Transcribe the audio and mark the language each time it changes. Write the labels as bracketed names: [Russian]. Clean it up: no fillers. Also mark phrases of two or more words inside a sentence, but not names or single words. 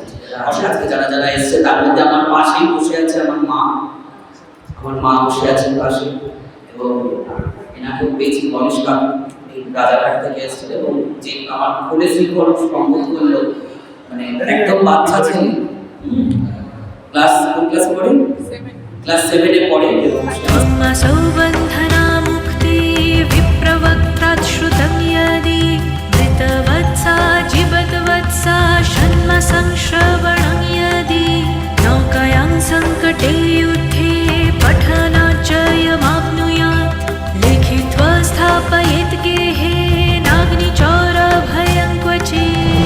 [Bangla] আজকে যারা যারা এসছে তার মধ্যে আমার পাশেই বসে আছে আমার মা বসে আছেন পাশে, এবং এনাকেও পেয়েছি গণেশকার রাজাঘাট থেকে এসেছিল, এবং যে আমার কোলে শ্রীকরণ সম্বোধ করলো মানে একদম বাচ্চা ছেলে, কোন ক্লাসে পড়ে? ক্লাস 7 এ পড়ে। [Sanskrit] सौबन्धना मुक्ति विप्रवक्त्रात् श्रुतं यदि धृतवत्सा जीवद्वत्सा षण्मसंश्रवणं यदि नौकायां सङ्कटे युद्धे पठनाचयमाप्नुयात् लिखित्वा स्थापयेत् गेहे नाग्निचौरभयं क्वचित्।